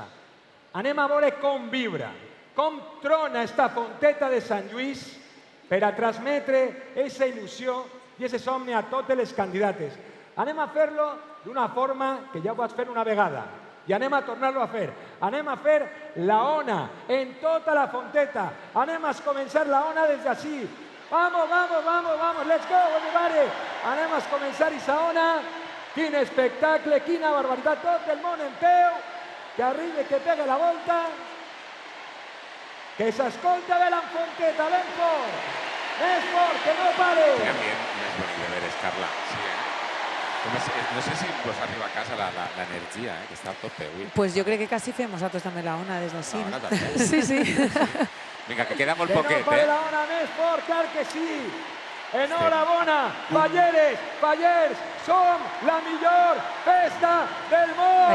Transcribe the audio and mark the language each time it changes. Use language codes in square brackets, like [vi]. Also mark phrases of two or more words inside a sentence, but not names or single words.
[ca] Anem a veure com vibra, com trona esta Fonteta de Sant Lluís per a transmetre aquesta il·lusió i aquest somni a totes les candidates. Anem a fer-lo d'una forma que ja ho vaig fer una vegada i anem a tornar-lo a fer. Anem a fer la ona en tota la Fonteta. Anem a començar la ona des d'ací. [es] Vamos, vamos, vamos, vamos, [en] let's go, everybody. [ca] Anem a començar aquesta ona. Quin espectacle, quina barbaritat. Tot el món en peu, que arribi, que pegue la volta. Que s'escolta bé la Fonteta, ben fort. Més fort, que no pare. [es] Qué bien, [ca] més bonic de veres, Carla. Sí, no sé si vos arriba a casa la energia, que està a tope avui. Pues jo crec que quasi fem nosaltres també la ona des d'ací. La ona també. Sí, sí. Vinga, que queda molt poquet, Que no pare la ona més fort, clar que sí. Enhorabona, falleres, fallers, som la millor festa del món.